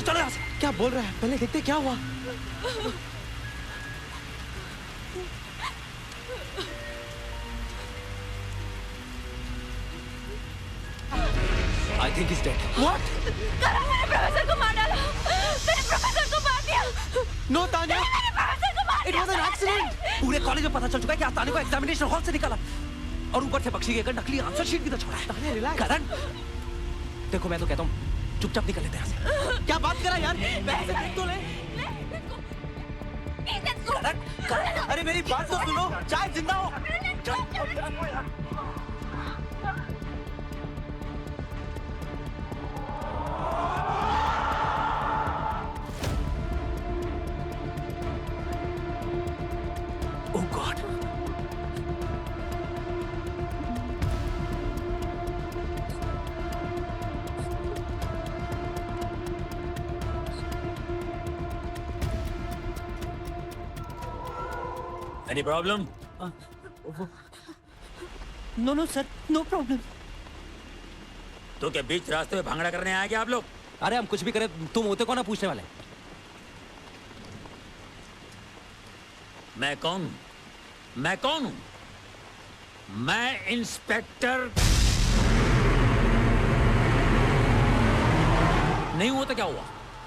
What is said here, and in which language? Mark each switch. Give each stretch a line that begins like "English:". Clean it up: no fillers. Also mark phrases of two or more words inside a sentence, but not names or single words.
Hindi: चलो यहाँ से। क्या बोल रहा है? पहले देखते क्या हुआ।
English: I think he's dead. What?
Hindi: करण, मैंने प्रोफेसर को मार डाला। मैंने प्रोफेसर को मार दिया।
English: No, Tanya.
Hindi: मैंने प्रोफेसर को मार
English: It
Hindi: दिया।
English: was an accident.
Hindi: पूरे कॉलेज में पता चल चुका है कि आज ताने को
English: examination hall
Hindi: से निकाला और ऊपर से बख्शी के नकली
English: answer sheet
Hindi: भी तो छोड़ा है। ताने रिलैक्स। करण, देखो मैं तो कहता हूँ चुपचाप निकल लेते हैं यहाँ से। क्या बात करा यार? तो ले। करण, अरे मेरी बात तो सुनो। चाहे जिंदा हो।
English: Oh God. Any problem? No, sir. No problem.
Hindi: तो क्या बीच रास्ते में भांगड़ा करने आए क्या आप लोग? अरे हम कुछ भी करें, तुम होते कौन ना पूछने वाले? मैं कौन हूं? मैं इंस्पेक्टर नहीं हुआ तो क्या हुआ?